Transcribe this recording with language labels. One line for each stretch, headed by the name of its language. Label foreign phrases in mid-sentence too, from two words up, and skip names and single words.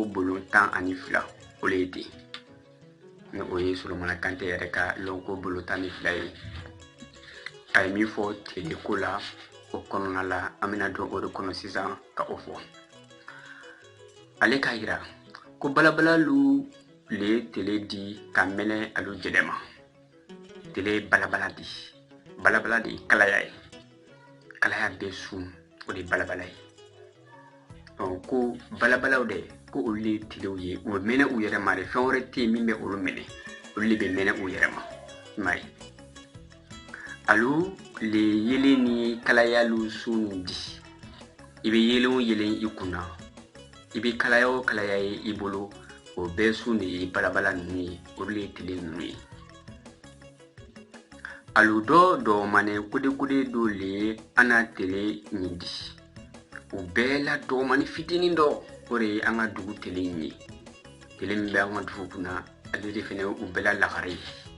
Bambara: bolon 12 o le ye ten ni o ye Solomana Kantɛ yɛrɛ ka lɔnko bolon 12 ye a ye min fɔ tele ko la o kɔnɔna la an bɛna don o de kɔnɔ sisan ka o fɔ ale k'a yira ko balabalalu le tele di ka mɛnɛ alu jɛlɛma tele balabala de ye kalaya ye kalaya bɛ sun o de ye balabala ye ko balabalaw de ko olu de telew ye u bɛ mɛnɛ u yɛrɛ ma de fɛn wɛrɛ tɛ yen min bɛ olu mɛnɛ olu de bɛ mɛnɛ u yɛrɛ ma i m'a ye alu le yelen ni kalayalu sun di i bɛ yelen o yelen i kunna i bɛ kalaya o kalaya ye i bolo o bɛɛ sun de ye balabala ninnu ye olu de ye tele ninnu ye alu dɔ mane kode do le ana tele ɲin di o bɛɛ la dɔgɔmani fitinin dɔ o de ye an ka dugu tele ye tele min bɛ an ka dugu kunna ale de fɛnɛ u bɛɛ la lagare ye